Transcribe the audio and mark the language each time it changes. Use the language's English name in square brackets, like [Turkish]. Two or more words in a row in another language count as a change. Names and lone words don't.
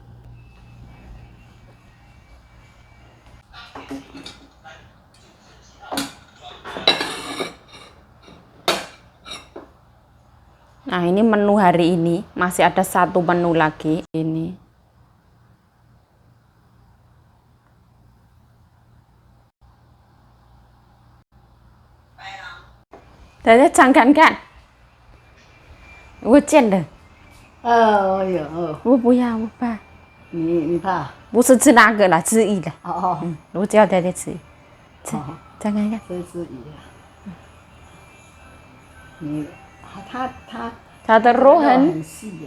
[Indonesian] Nah ini menu hari ini, masih ada satu menu lagi ini. Jadi jangan kan? Gue deh. [Chinese] 哎呦，我不要，我怕。你怕？不是吃那个啦，吃鱼的。哦哦，我只要带点吃。吃，好，再看看。这只鱼，你它的肉很细呀，